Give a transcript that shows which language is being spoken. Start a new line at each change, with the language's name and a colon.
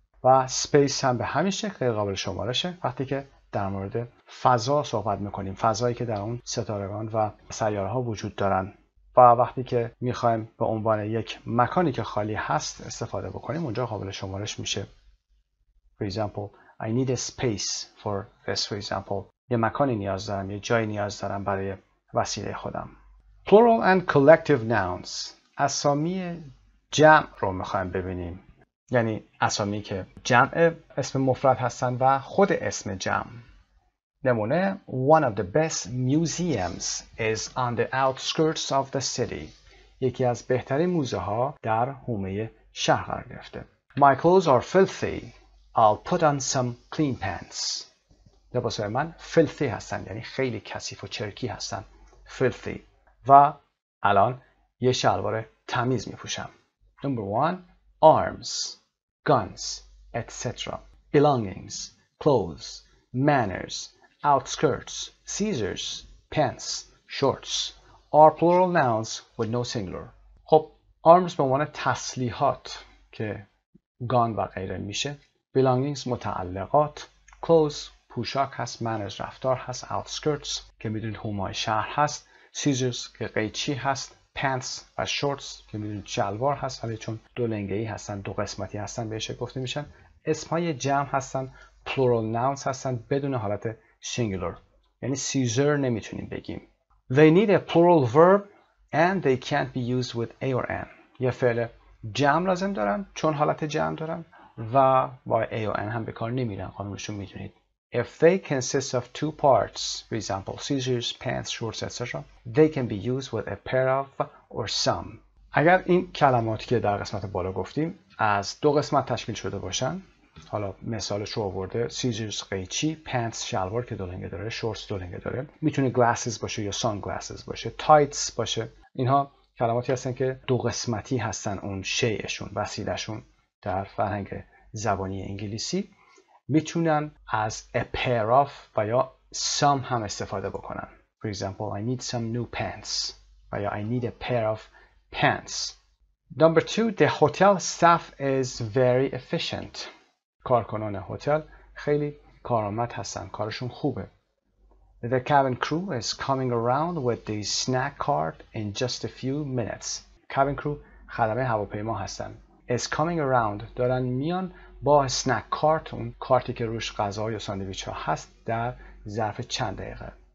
Persian: و space هم به همین شکل غیر قابل شمارشه وقتی که در مورد فضا صحبت میکنیم، فضایی که در اون ستارگان و سیاره ها وجود دارن. و وقتی که میخوایم به عنوان یک مکانی که خالی هست استفاده بکنیم، اونجا قابل شمارش میشه.
English: For example, I need a space for this.
Persian: For example, یه مکانی نیاز دارم، یه جایی نیاز دارم برای وسیله خودم.
English: Plural and collective nouns.
Persian: اسامی جمع رو میخوایم ببینیم. یعنی اسامی که جمع اسم مفرد هستن و خود اسم جمع.
English: نمونه: One of the best museums is on the outskirts of the city.
Persian: یکی از بهترین موزه ها در حومه شهر قرار گرفته.
English: My clothes are filthy. I'll put on some clean pants.
Persian: لباسهای من filthy هستن، یعنی خیلی کثیف و چرکی هستن.
English: Filthy.
Persian: و الان یه شلوار تمیز می پوشم.
English: Number 1. Arms, guns, etc. Belongings, clothes, manners, outskirts, scissors, pants, shorts are plural nouns with no singular.
Persian: خب arms به عنوان تسلیحات که gun و غیره میشه. Belongings متعلقات. Clothes پوشاک هست. Manners رفتار هست. Outskirts که میدونید حومه شهر هست. Scissors که قیچی هست. Pants و shorts که میدونید شلوار هست، ولی چون دو لنگه‌ای هستن، دو قسمتی هستن بهش گفته میشن. اسمهای جمع هستن، plural nouns هستن بدون حالت singular. یعنی Caesar نمیتونیم بگیم.
English: They need a plural verb and they can't be used with a or an.
Persian: یه فعل جمع لازم دارن چون حالت جمع دارن و با a و n هم به کار نمیرن. قانونشون میدونید.
English: If they consist of two parts, for example, scissors, pants, shorts, etc., they can be used with a pair of or some.
Persian: اگر این کلماتی که در قسمت بالا گفتیم از دو قسمت تشکیل شده باشن، حالا مثالش رو آورده، scissors قیچی، pants شلوار که دو لنگه داره، shorts دو لنگه داره، میتونه glasses باشه یا sunglasses باشه، tights باشه. اینها کلماتی هستن که دو قسمتی هستن، اون شیءشون، وسیلهشون در فرهنگ زبانی انگلیسی. میتونن از a pair of و یا some هم استفاده بکنن.
English: For example, I need some new pants
Persian: و یا
English: I need a pair of pants. Number 2, the hotel staff is very efficient.
Persian: کارکنان هتل خیلی کارآمد هستن، کارشون خوبه.
English: The cabin crew is coming around with the snack cart in just a few minutes.
Persian: Cabin crew خدمه هواپیما هستن. Is coming around دارن میان با snack cart، اون کارتی که روش غذا یا ساندویچ ها هست، در ظرف چند دقیقه.